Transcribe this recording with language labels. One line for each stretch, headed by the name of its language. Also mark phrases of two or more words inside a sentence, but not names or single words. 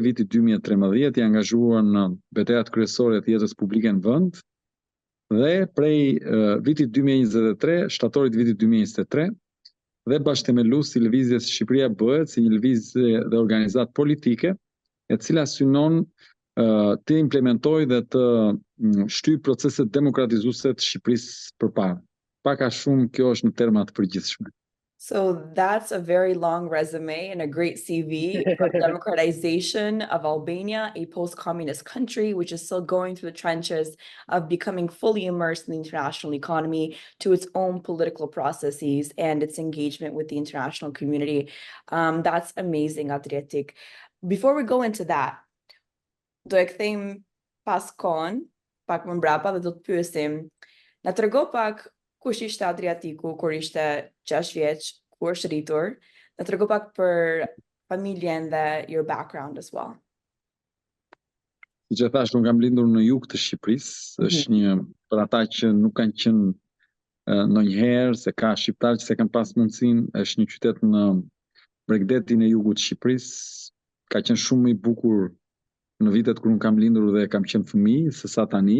Albanian: vitit 2013, i angazhuar në betejat kryesore të jetës publike në vend, dhe prej vitit 2023, shtatorit vitit 2023, dhe bashkëthemelues i lëvizjes Shqipëria bëhet si një lëvizje dhe organizatë politike, e cila synon të implementojë dhe të shtyjë proceset demokratizuese të Shqipërisë përpara. Pak a shumë kjo është në terma të përgjithshme.
English: So that's a very long resume and a great CV for democratization of Albania, a post-communist country which is still going through the trenches of becoming fully immersed in the international economy to its own political processes and its engagement with the international community. That's amazing, Adriatik. Before we go into that,
Albanian: do e kthejmë pas kohën, pak më mbrapa dhe do të pyesim, na trego pak kush ishte Adriatiku kur ishte 6 vjeç, ku është rritur, na trego pak për familjen dhe
English: your background as well.
Albanian: Siç e thash, unë kam lindur në jug të Shqipërisë, është një për ata që nuk kanë qenë ndonjëherë se ka shqiptarë që se kanë pas mundësinë, është një qytet në bregdetin e jugut të Shqipërisë, ka qenë shumë i bukur në vitet kur unë kam lindur dhe kam qenë fëmijë, se sa tani.